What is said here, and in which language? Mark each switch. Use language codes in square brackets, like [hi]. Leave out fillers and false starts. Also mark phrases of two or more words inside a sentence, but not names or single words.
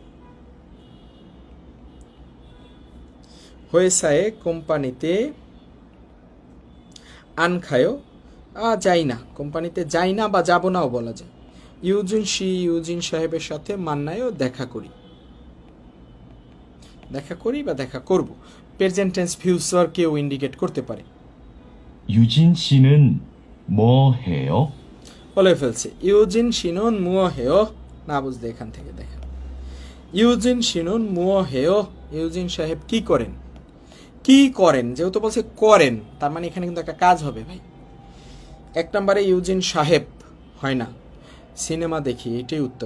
[bn] হয়েসায়ে কোম্পানিতে [ko] 안 가요 [bn] যাই না, কোম্পানিতে যাই না বা যাব নাও বলা যায়। ইউজিন শি ইউজিন সাহেবের সাথে মান্নায়ও দেখা করি, দেখা করি বা দেখা করব। প্রেজেন্ট টেন্স ফিউচারকেও ইন্ডিকেট করতে পারে। [ko] 유진 씨는 뭐 해요? [bn] বলে ফেলছে [ko] 유진 씨는 뭐 해요, [bn] না বুঝলে এখান থেকে দেখেন, [ko] 유진 씨는 뭐 해요, [bn] ইউজিন সাহেব কি করেন। কি করেন যেহেতু বলছে করেন, তার মানে এখানে কিন্তু একটা কাজ হবে ভাই। এক নম্বরে ইউজিন সাহেব হয় না, সিনেমা দেখি, এটাই উত্তর।